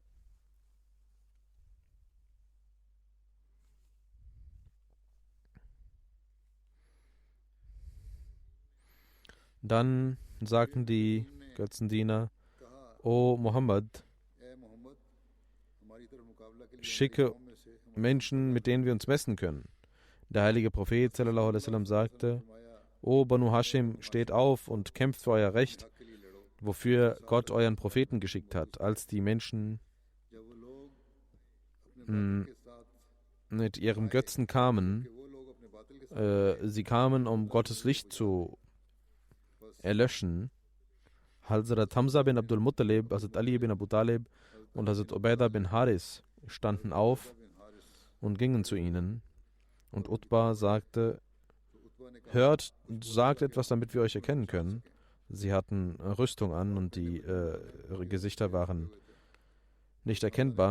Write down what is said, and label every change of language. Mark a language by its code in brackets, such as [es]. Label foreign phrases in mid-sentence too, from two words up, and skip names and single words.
[de] Dann sagten die Götzendiener: O Muhammad, schicke Menschen, mit denen wir uns messen können. Der heilige Prophet [ar] صلى الله عليه وسلم [de] sagte: O Banu Hashim, steht auf und kämpft für euer Recht, wofür Gott euren Propheten geschickt hat. Als die Menschen mit ihrem Götzen kamen, sie kamen, um Gottes Licht zu erlöschen. Hazrat Hamza bin Abdul Muttalib, Hazrat Ali bin Abu Talib und Hazrat Ubaidah bin Haris standen auf und gingen zu ihnen. Und Utbah sagte: Hört, sagt etwas, damit wir euch erkennen können. Sie hatten Rüstung an und ihre Gesichter waren nicht erkennbar.